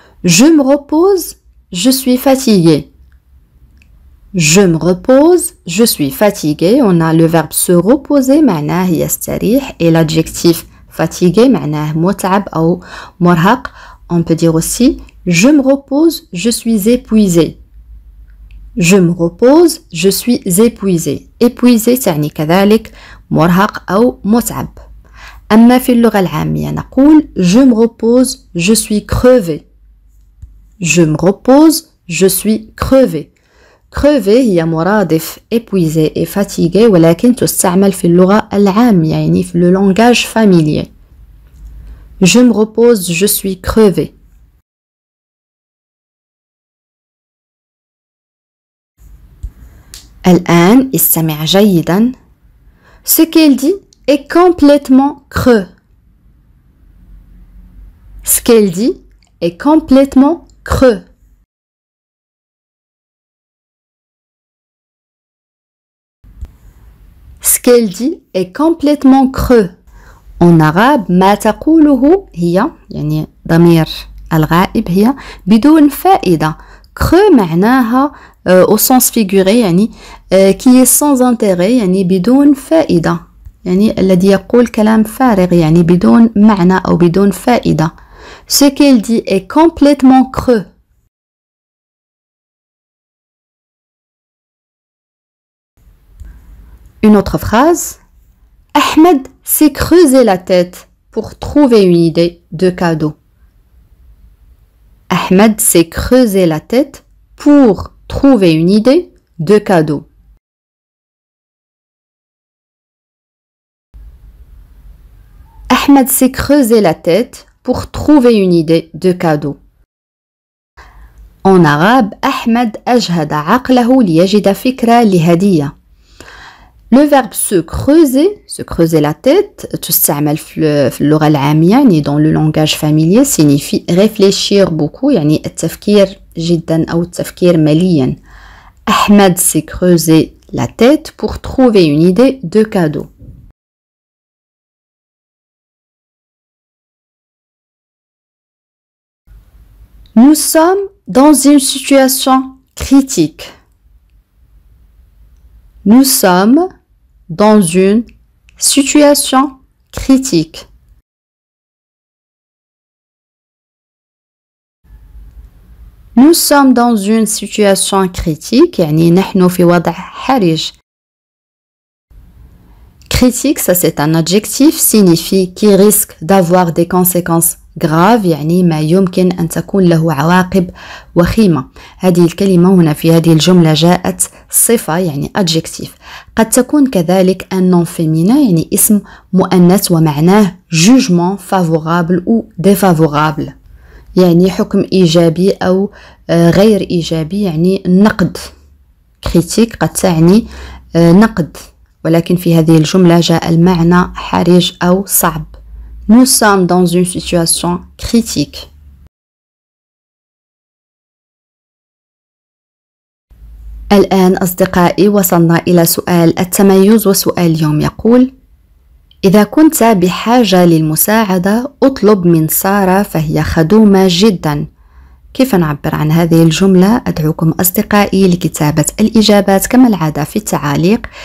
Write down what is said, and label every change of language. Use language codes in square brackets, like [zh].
[fr] Je me repose, je suis fatigué. Je me repose, je suis fatigué. On a le verbe se reposer, [ar] معناه يستريح, [fr] et l'adjectif fatigué, [ar] معناه متعب أو مرهق. [fr] On peut dire aussi je me repose, je suis épuisé. Je me repose, je suis épuisé. [ar] Épuisé تعني كذلك مرهق أو متعب. أما في اللغة العامية نقول [fr] je me repose, je suis crevé. Je me repose, je suis crevé. [ar] crevé هي مرادف [fr] épuisé et fatigué [ar] ولكن تستعمل في اللغة العامية يعني في [fr] le langage familier. Je me repose, je suis crevé. [ar] الآن استمع جيدا. [fr] Ce qu'elle dit est complètement creux. Ce qu'elle dit est complètement creux. Ce qu'elle dit est complètement creux. En arabe [ar] ما تقوله هي يعني ضمير الغائب هي بدون فائدة. [fr] creux [ar] معناها [fr] au sens figuré [ar] يعني [fr] qui est sans intérêt [ar] يعني بدون فائدة. يعني الذي يقول كلام فارغ يعني بدون معنى أو بدون فائدة. [fr] Ce qu'elle dit est complètement creux. Une autre phrase. Ahmed s'est creusé la tête pour trouver une idée de cadeau. Ahmed s'est creusé la tête pour trouver une idée de cadeau. Ahmed s'est creusé la tête pour trouver une idée de cadeau. En arabe, [ar] Ahmed أجهد عقله ليجد فكرة لهدية. [fr] Le verbe se creuser la tête, [ar] تستعمل في اللغة العامية يعني [fr] dans le langage familier signifie réfléchir beaucoup [ar] يعني التفكير جدا أو التفكير مليا. [fr] Ahmed s'est creusé la tête pour trouver une idée de cadeau. Nous sommes dans une situation critique. Nous sommes dans une situation critique. Nous sommes dans une situation critique [ar] يعني نحن في وضع حرج. [fr] Critique, ça c'est un adjectif, signifie qui risque d'avoir des conséquences graves [ar] يعني ما يمكن أن تكون له عواقب وخيمة. هذه الكلمة هنا في هذه الجملة جاءت صفة يعني adjectif. قد تكون كذلك [fr] un nom féminin [ar] يعني اسم مؤنث ومعناه [fr] jugement favorable ou défavorable [ar] يعني حكم إيجابي أو غير إيجابي يعني نقد. critique قد تعني نقد ولكن في هذه الجملة جاء المعنى حرج أو صعب. [fr] Nous sommes dans une situation critique. [ar] الآن أصدقائي وصلنا إلى سؤال التميز، وسؤال اليوم يقول: إذا كنت بحاجة للمساعدة اطلب من سارة فهي خدومة جدا. كيف نعبر عن هذه الجملة؟ أدعوكم أصدقائي لكتابة الإجابات كما العادة في التعاليق.